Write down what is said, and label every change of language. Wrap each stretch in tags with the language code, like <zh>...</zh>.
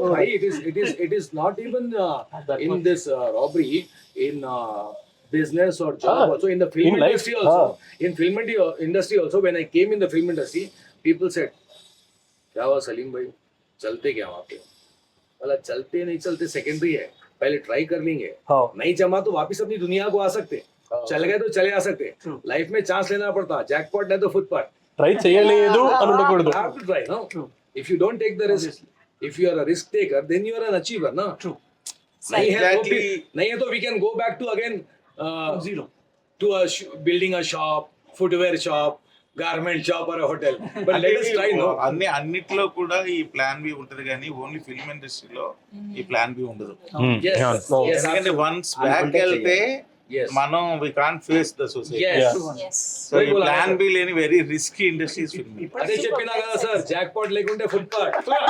<en>Why it is not even in this robbery, in business or job also, in the film in life, industry also. In film industry also, when I came in the film industry, people said,</en> <hi>क्या हुआ सलीम भाई, चलते क्या वहाँ पे? बोला चलते नहीं चलते सेकेंडरी है, पहले ट्राई कर लेंगे, नहीं जमा तो वापिस अपनी दुनिया को आ सकते, चल गए तो चले आ सकते. लाइफ में चांस लेना पड़ता, जैकपॉट नहीं तो फुटपाथ.</hi> <te>ట్రై చేయలేదు అని ఉండకూడదు.</te> <en>You have to try, no? If you don't take the risk, if you are a risk taker, then you are an achiever, no? True.</en> <hi>नहीं है</hi> <en>Exactly. तो we can go back to again zero to building a shop, footwear shop, garment shop or a hotel. But let us try, no?</en> <te>అన్నిట్లో కూడా ఈ plan B ఉంటది, కానీ only film ఇండస్ట్రీలో ఈ ప్లాన్ బి ఉండదు.</te> <en>Yes, yes,</en> <te>ఎందుకంటే</te> <en>once back</en> <te>వెళ్తే</te> <en>yes, మనం we can't face the society. yes. Yes.</en> <te>So ఈ ప్లాన్ బి లేని</te> <en>Very risky industries film.</en> <te>అదే చెప్పినా కదా సార్, జాక్పాట్ లేకుంటే ఫుట్పాత్.</te>